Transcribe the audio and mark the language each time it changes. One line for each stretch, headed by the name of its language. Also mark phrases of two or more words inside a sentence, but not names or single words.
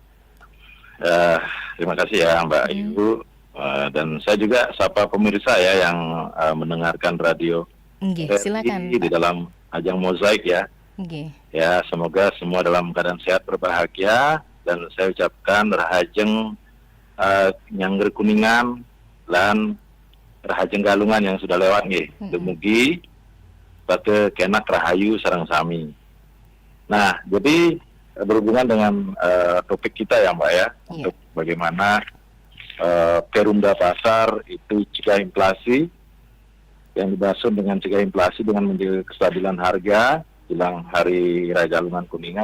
Indonesian: Terima kasih ya Mbak Ayu. Dan saya juga sapa pemirsa ya yang mendengarkan radio. Silakan di dalam ajang Mozaik ya. Ya, semoga semua dalam keadaan sehat berbahagia dan saya ucapkan
Balinese: Rahajeng Nyangger Kuningan
Indonesian: dan Rahajeng Galungan yang sudah lewat nggih.
Balinese: Dumugi bate kenak rahayu sareng sami.
Indonesian: Nah, jadi berhubungan dengan topik kita ya Mbak ya, untuk bagaimana Perumda Pasar itu cegah inflasi, yang dimaksud dengan cegah inflasi dengan menjaga kestabilan harga jelang Hari Raya Galungan Kuningan.